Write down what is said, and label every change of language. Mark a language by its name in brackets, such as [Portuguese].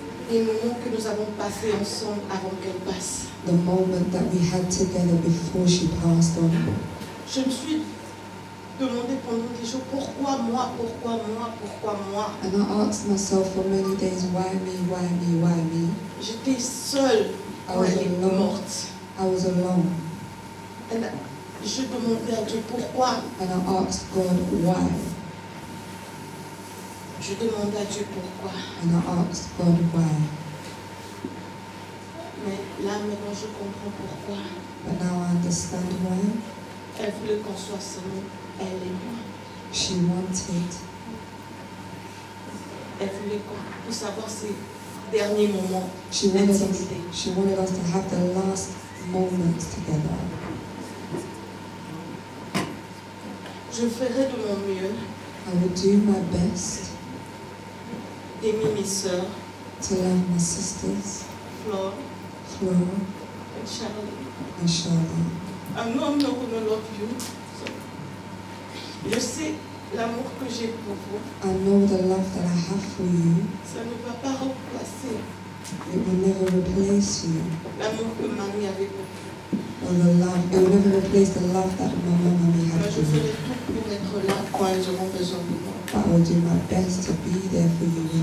[French] les moments que nous avons passés ensemble avant qu'elle passe. [English] The moment that we had together before she passed on. [French] Je me suis demandé pendant des jours pourquoi moi, pourquoi moi, pourquoi moi. [English] And I asked myself for many days, why me, why me, why me? [French] J'étais seule quand elle est morte. [English] I was alone. [French] And je demandais à Dieu pourquoi. [English] And I asked God why. [French] Je demandais à Dieu pourquoi. [English] And I asked God why. [French] Mais là maintenant je comprends pourquoi. [English] But now I understand why. [French] Elle voulait qu'on soit seulement elle et moi. [English] She wanted. [French] Elle voulait qu'on puisse avoir ces derniers moments. [English] She wanted us to have the last moments together. [French] Je ferai de mon mieux. [English] I will do my best [French] d'aimer mes sœurs, [English] to love my sisters, [French] Flore, [English] and Charlie. I'm not gonna love you. [French] Je sais l'amour que j'ai pour vous. [English] I know the love that I have for you. [French] Ça ne va pas remplacer. [English] It will never replace you. [French] L'amour que mamie avait pour vous. [English] Or the love. It will never replace the love that my mom and me had [French] Je [English] for you. [French] ferai tout pour être là quand elles auront besoin de moi. [English] I will do my best to be there for you when